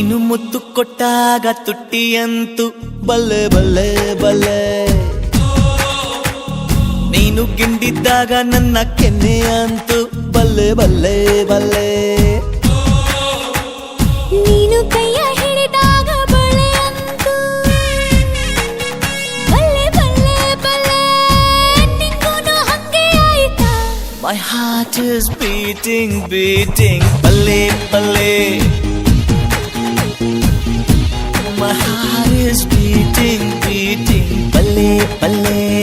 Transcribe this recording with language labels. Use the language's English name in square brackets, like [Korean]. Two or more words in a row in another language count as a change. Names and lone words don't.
[Kannada] ಮುತ್ತು ಕೊಟ್ಟಾಗ ತುಟ್ಟಿಯಂತು ಬಲ್ಲೆ ಬಲ್ಲೆ ಬಲ್ಲೆ, ನೀನು ಗಿಂಡಿದ್ದಾಗ ನನ್ನ ಕೆನ್ನೆಯಂತು ಬಲ್ಲೆ ಬಲ್ಲೆ ಬಲ್ಲೆ, ನೀನು ಕೈಯ ಹಿಡಿದಾಗ ಬಳೆ ಅಂತು ಬಲ್ಲೆ ಬಲ್ಲೆ ಬಲ್ಲೆ, ನಿಂಗೂನು ಹಂಗೆ ಆಯ್ತಾ? [English] My heart is beating, beating, [Kannada] ಬಲ್ಲೆ ಬಲ್ಲೆ. [English] My heart is beating, beating, [Kannada] ಬಲ್ಲೆ ಬಲ್ಲೆ.